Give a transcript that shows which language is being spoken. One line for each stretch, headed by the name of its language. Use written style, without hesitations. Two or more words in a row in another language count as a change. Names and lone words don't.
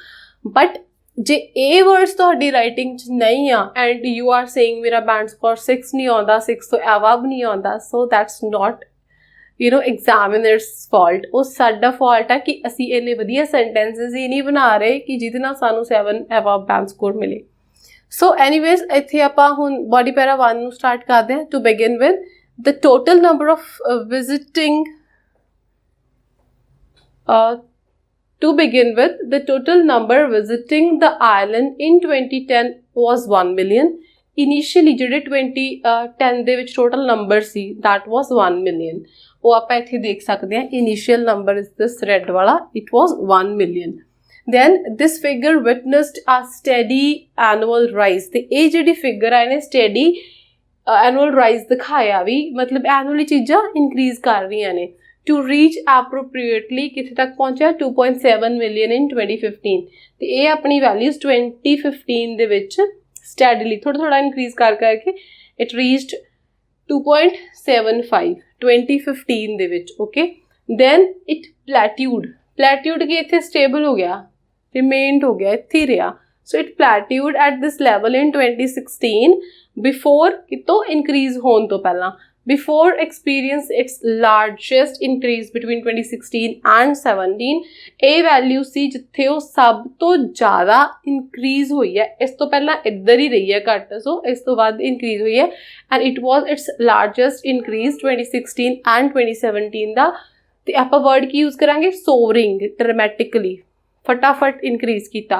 Punjabi: ਬਟ ਜੇ ਇਹ ਵਰਡਸ ਤੁਹਾਡੀ ਰਾਈਟਿੰਗ 'ਚ ਨਹੀਂ ਆ
English: and you are saying
Punjabi: ਮੇਰਾ
English: band score
Punjabi: 6 ਨਹੀਂ ਆਉਂਦਾ, 6 ਤੋਂ ਅਬਵ ਨਹੀਂ ਆਉਂਦਾ,
English: so that's not examiners fault.
Punjabi: ਉਹ ਸਾਡਾ ਫਾਲਟ ਹੈ ਕਿ ਅਸੀਂ ਇੰਨੇ ਵਧੀਆ ਸੈਂਟੈਂਸਸ ਹੀ ਨਹੀਂ ਬਣਾ ਰਹੇ ਕਿ ਜਿਹਦੇ ਨਾਲ ਸਾਨੂੰ 7
English: above band score
Punjabi: ਮਿਲੇ.
English: so anyways
Punjabi: ਇੱਥੇ ਆਪਾਂ ਹੁਣ
English: body para
Punjabi: 1 ਨੂੰ ਸਟਾਰਟ ਕਰਦੇ ਹਾਂ.
English: to begin with the total number of visiting To begin with, the total number visiting the island in 2010 was 1 million. Initially,
Punjabi: ਜਿਹੜੇ 2010 ਦੇ ਵਿੱਚ
English: total number
Punjabi: ਸੀ,
English: that was 1 million.
Punjabi: ਉਹ ਆਪਾਂ ਇੱਥੇ ਦੇਖ ਸਕਦੇ ਹਾਂ.
English: Initial number is this red ਵਾਲਾ, it was 1 million. Then this figure witnessed a steady annual rise.
Punjabi: ਤੇ ਇਹ ਜਿਹੜੀ figure ਹੈ ਇਹਨੇ
English: steady annual rise
Punjabi: ਦਿਖਾਇਆ ਵੀ, ਮਤਲਬ annually ਚੀਜ਼ਾਂ increase ਕਰ ਰਹੀਆਂ ਨੇ.
English: To reach appropriately
Punjabi: ਕਿੱਥੇ ਤੱਕ ਪਹੁੰਚਿਆ,
English: 2.7 million in 2015.
Punjabi: ਤੇ ਇਹ ਆਪਣੀ ਵੈਲਿਊਜ਼ 2015 ਦੇ ਵਿੱਚ ਸਟੈਡਲੀ ਥੋੜਾ ਇਨਕਰੀਜ਼ ਕਰਕੇ
English: it reached 2.75
Punjabi: 2015 ਦੇ ਵਿੱਚ. ਓਕੇ,
English: then it plateaued
Punjabi: ਕਿ ਇੱਥੇ ਸਟੇਬਲ ਹੋ ਗਿਆ, remained ਹੋ ਗਿਆ, ਇੱਥੇ ਰਿਹਾ.
English: So it plateaued at this level in 2016 before
Punjabi: ਕਿਤੋਂ ਇਨਕਰੀਜ਼ ਹੋਣ ਤੋਂ ਪਹਿਲਾਂ.
English: Before experienced its largest increase between 2016 and 17.
Punjabi: ਇਹ ਵੈਲਿਊ ਸੀ ਜਿੱਥੇ ਉਹ ਸਭ ਤੋਂ ਜ਼ਿਆਦਾ ਇਨਕਰੀਜ਼ ਹੋਈ ਹੈ. ਇਸ ਤੋਂ ਪਹਿਲਾਂ ਇੱਧਰ ਹੀ ਰਹੀ ਹੈ ਘੱਟ, ਸੋ ਇਸ ਤੋਂ ਬਾਅਦ ਇਨਕਰੀਜ਼ ਹੋਈ ਹੈ.
English: and it was its largest increase 2016 and 2017 ਦਾ.
Punjabi: ਤੇ ਆਪਾਂ ਵਰਡ ਕੀ ਯੂਜ਼ ਕਰਾਂਗੇ,
English: soaring, dramatically,
Punjabi: ਫਟਾਫਟ ਇਨਕਰੀਜ਼ ਕੀਤਾ.